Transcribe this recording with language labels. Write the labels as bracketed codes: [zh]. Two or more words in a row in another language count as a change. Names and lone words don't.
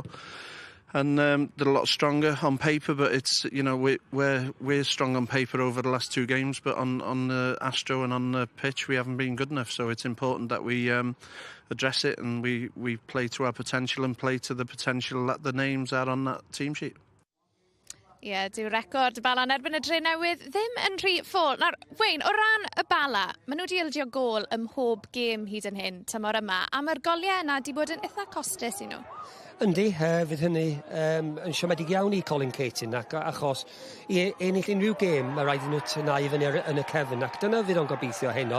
[en] And they're a lot stronger on paper, but it's, you know, we're strong on paper over the last 2 games, but on the Astro and on the pitch we haven't been good enough. So it's important that we address it and we play to our potential and play to the potential that the names are on that team sheet. [cy] Ie, dyw record Bala yn erbyn y Dre Newydd ddim yn rhy ffôl. Nawr, Wayne, o ran y Bala, maen nhw wedi ildio gôl ym mhob gêm hyd yn hyn tymor yma, a mae'r goliau yna wedi bod yn eitha costus I nhw. Yndi, fydd hynny yn siomedig iawn I Colin Caton achos I ennill unrhyw gêm mae rhaid I nhw tynau fyny yn y cefn ac dyna fydd o'n gobeithio heno.